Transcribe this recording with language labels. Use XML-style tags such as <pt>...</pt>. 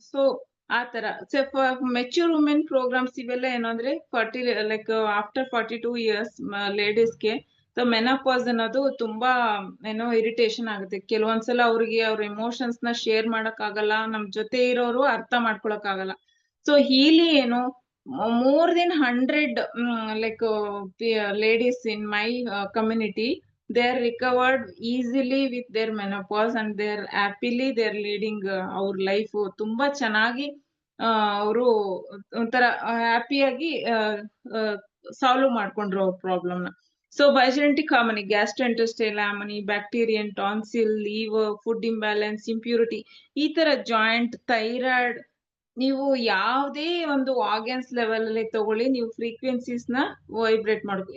<kn>So ಆ ತರ mature women programmes ಇವೆಲ್ಲ ಏನು ಅಂದ್ರೆ</kn> <en>like after 42 years</en> <kn>ಲೇಡೀಸ್ಗೆ so menopause ಅನ್ನೋದು ತುಂಬಾ ಏನೋ ಇರಿಟೇಷನ್ ಆಗುತ್ತೆ. ಕೆಲವೊಂದ್ಸಲ ಅವ್ರಿಗೆ ಅವ್ರ ಎಮೋಷನ್ಸ್ ನ ಶೇರ್ ಮಾಡಕ್ ಆಗಲ್ಲ, ನಮ್ ಜೊತೆ ಇರೋರು ಅರ್ಥ ಮಾಡ್ಕೊಳಕ್ ಆಗಲ್ಲ. ಸೊ ಹೀಲಿ ಏನು</kn> <en>more than 100 like ladies in my community, they are recovered easily with their menopause and they are happily they are leading our life.</en> <kn>ತುಂಬಾ ಚೆನ್ನಾಗಿ ಅವರು ಒಂಥರ ಹ್ಯಾಪಿಯಾಗಿ ಸಾಲ್ವ್ ಮಾಡ್ಕೊಂಡ್ರು ಅವ್ರ ಪ್ರಾಬ್ಲಮ್ ನ. So ಬಯೋಜೆನೆಟಿಕ್ harmony, ಗ್ಯಾಸ್ಟ್ರೋಇಂಟೆಸ್ಟೈನಲ್ harmony, Bactrian, tonsil, ಲೀವರ್, food imbalance, impurity, ಈ ತರ joint, thyroid, ನೀವು ಯಾವುದೇ ಒಂದು ಆರ್ಗನ್ಸ್ ಲೆವೆಲ್ ಅಲ್ಲಿ ತಗೊಳ್ಳಿ, ನೀವು ಫ್ರೀಕ್ವೆನ್ಸೀಸ್ ನ ವೈಬ್ರೇಟ್ ಮಾಡ್ಕೊ.</kn>